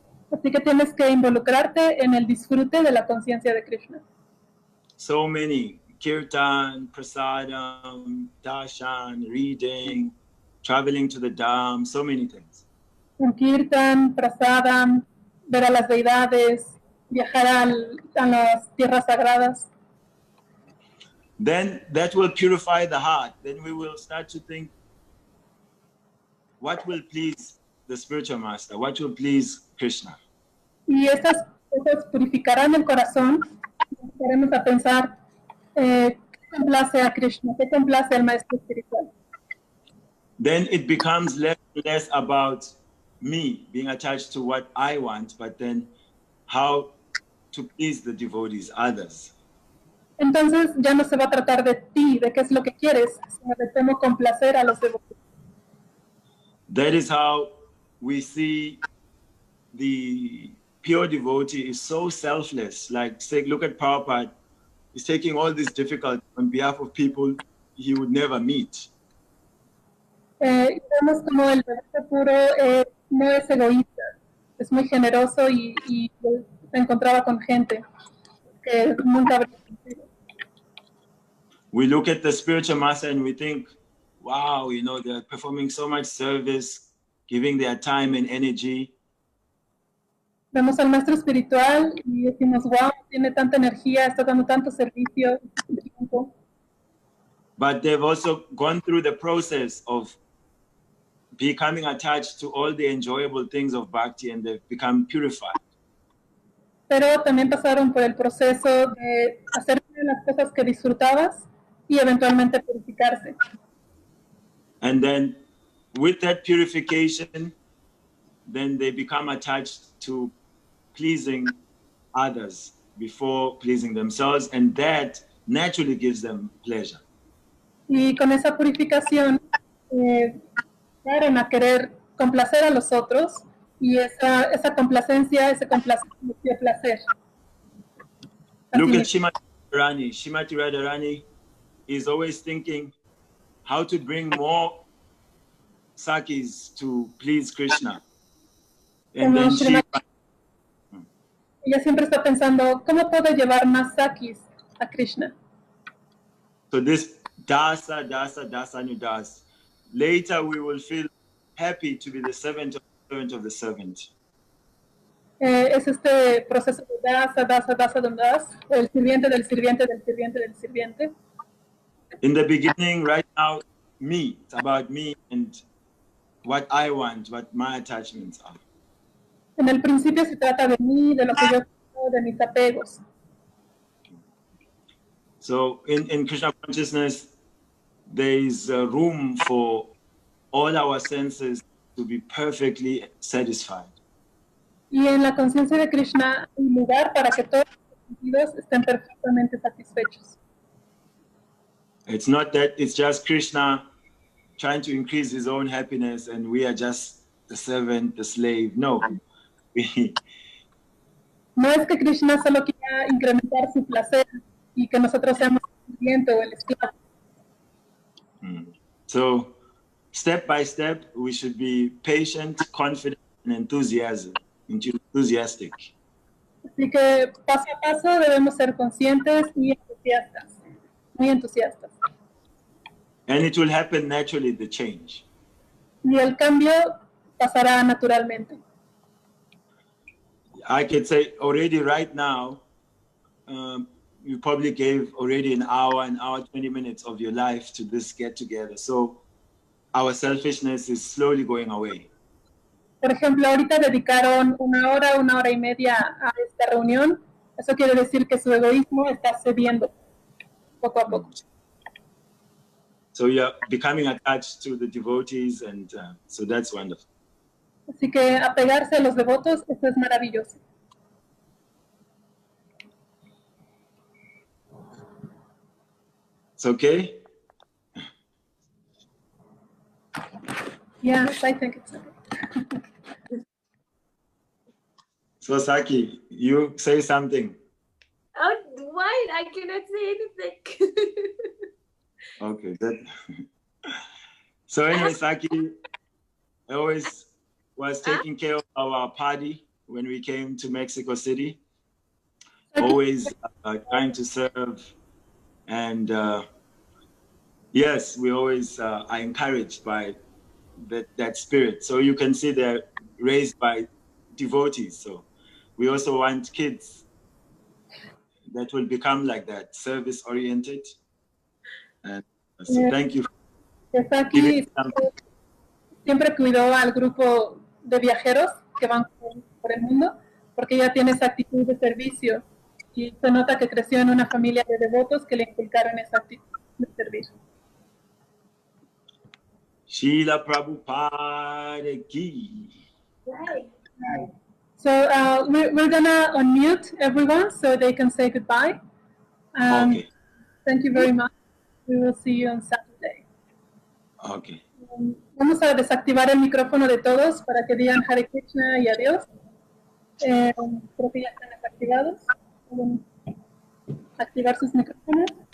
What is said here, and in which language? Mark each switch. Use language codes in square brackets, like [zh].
[es] Así que tienes que involucrarte en el disfrute de la conciencia de Krishna. [en] So many kirtan, prasadam, darshan, reading, traveling to the dham, so many things. [es] Un kirtan, prasadam, ver a las deidades, viajar a las tierras sagradas. [en] Then that will purify the heart. Then we will start to think, what will please the spiritual master? What will please Krishna? [es] Y estas cosas purificarán el corazón. Empezaremos a pensar qué complace a Krishna, qué complace al maestro espiritual. [en] Then it becomes less and less about me being attached to what I want, but then how to please the devotees, others. [es] Entonces ya no se va a tratar de ti, de qué es lo que quieres, sino de cómo complacer a los devotos. [en] That is how we see the pure devotee is so selfless. Like, say, look at Prabhupada. He's taking all this difficulty on behalf of people he would never meet. [es] Vemos como el devoto puro no es egoísta, es muy generoso y se encontraba con gente que nunca habría conocido. [en] We look at the spiritual master and we think, wow, you know, they're performing so much service, giving their time and energy. [es] Vemos al maestro espiritual y decimos, wow, tiene tanta energía, está dando tanto servicio. [en] But they've also gone through the process of becoming attached to all the enjoyable things of bhakti, and they've become purified. [es] Pero también pasaron por el proceso de hacer las cosas que disfrutabas y eventualmente purificarse. [en] And then with that purification, then they become attached to pleasing others before pleasing themselves, and that naturally gives them pleasure. [es] Y con esa purificación llegaron a querer complacer a los otros y esa complacencia, ese complacencia dio placer. [en] Look [es] Así [en] at [es] mismo. [en] Shrimati Radharani. Shrimati Radharani is always thinking how to bring more sakis to please Krishna. And then she, [es] Ella siempre está pensando, ¿cómo puedo llevar más sakis a Krishna? [en] so this dasa, dasa, dasanudas. Later we will feel happy to be the servant of the servant. [es] Es este proceso de dasa, dasa, dasa, das, el sirviente del sirviente del sirviente del sirviente. [en] In the beginning, right now, me. It's about me and what I want, what my attachments are. [es] En el principio se trata de mí, de lo que yo quiero, de mis apegos. [en] So in Krishna consciousness, there is room for all our senses to be perfectly satisfied. [es] Y en la conciencia de Krishna hay lugar para que todos los sentidos estén perfectamente satisfechos. [en] It's not that it's just Krishna trying to increase his own happiness and we are just the servant, the slave. [es] No. No es que Krishna solo quiera incrementar su placer y que nosotros seamos el sirviente o el esclavo. [en] So, step by step, we should be patient, confident, and enthusiastic. [es] Así que paso a paso debemos ser conscientes y entusiastas, muy entusiastas. [en] And it will happen naturally, the change. [es] Y el cambio pasará naturalmente. [en] I could say already right now, you probably gave already an hour, 20 minutes of your life to this get together. So our selfishness is slowly going away. [es] Por ejemplo, ahorita dedicaron una hora y media a esta reunión. Eso quiere decir que su egoísmo está cediendo poco a poco. [en] So you're becoming attached to the devotees, and so that's wonderful. [es] Así que apegarse a los devotos, eso es maravilloso. [en] It's okay? Yes, I think it's okay. So Saki, you say something. Oh, why? I cannot say anything. Okay, that. So anyway, Saki always was taking care of our party when we came to Mexico City. Always trying to serve And yes, we always are encouraged by that spirit. So you can see they're raised by devotees. So we also want kids that will become like that, service oriented. And so thank you for [es] Está [en] giving [es] aquí, [en] something. [es] siempre cuidó al grupo de viajeros que van por el mundo, porque ella tiene esa actitud de servicio y se nota que creció en una familia de devotos que le inculcaron esa actitud de servir. Srila Prabhupada ki. [en] Right. So we're gonna unmute everyone so they can say goodbye. Okay. Thank you very much. We will see you on Saturday. Okay. [es] Vamos a desactivar el micrófono de todos para que digan Hare Krishna y adiós. Creo que ya están desactivados. Pueden activar sus micrófonos.